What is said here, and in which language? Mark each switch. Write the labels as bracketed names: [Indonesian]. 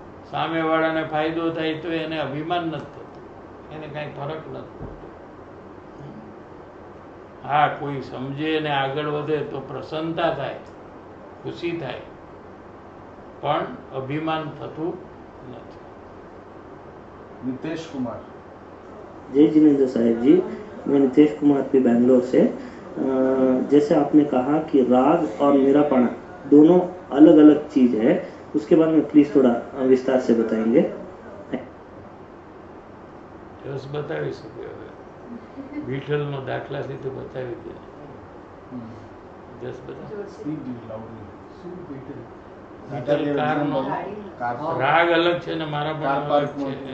[Gujarati] સામેવાળાને ફાયદો થાય તો એને અભિમાન નથી થતું, એને કાંઈ ફરક નથી પડતો. હા, કોઈ સમજે ને આગળ વધે તો પ્રસન્નતા થાય, ખુશી થાય, પણ અભિમાન થતું નથી. [Hindi] नितेश कुमार. जय जिनेंद्र साहिब जी, मैं नितेश कुमार पे बैंगलोर से। जैसे आपने कहा कि राग और निरापणा दोनों अलग अलग चीज़ है, उसके बारे में प्लीज़ थोड़ा विस्तार से बताएंगे। [Gujarati] જસ બતાવી શકે હવે વિઠ્ઠલનો દાખલાથી તો બતાવી દે. જસ બતાવ. [English] Speak loudly. [Gujarati] વિઠ્ઠલ કારનો રાગ અલગ છે ને મારા પણ અલગ છે.